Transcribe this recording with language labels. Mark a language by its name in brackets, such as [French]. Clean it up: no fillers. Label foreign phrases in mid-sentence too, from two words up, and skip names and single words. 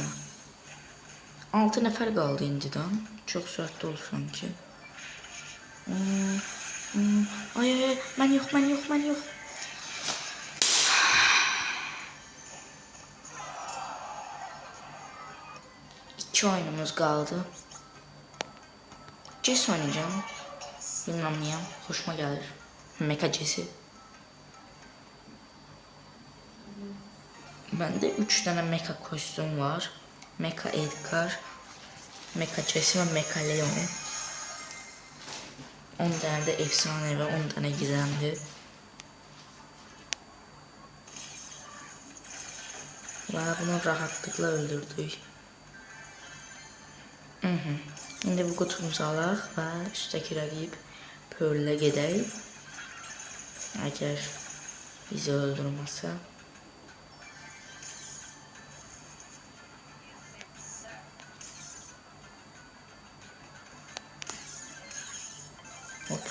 [Azerbaijani] 6 nəfər qaldı indidən. Çox sürətli olur sanki. Ay, mən yox. 2 oyunumuz qaldı. [Turkish] Jesse oynayacağım. Bilmem niye. Hoşuma gelir. Mecha Jesse. Bende 3 tane Mecha kostüm var. Mecha Edgar, Mecha Jesse ve Mecha Leon. 10 tane de efsane ve 10 tane gizemli. Ve bunu rahatlıkla öldürdük. [Azerbaijani] İndi bu kutumuzu alaq və üstəki rəqib Pearl'ə gedək. Əgər bizi öldürməsə. Hop.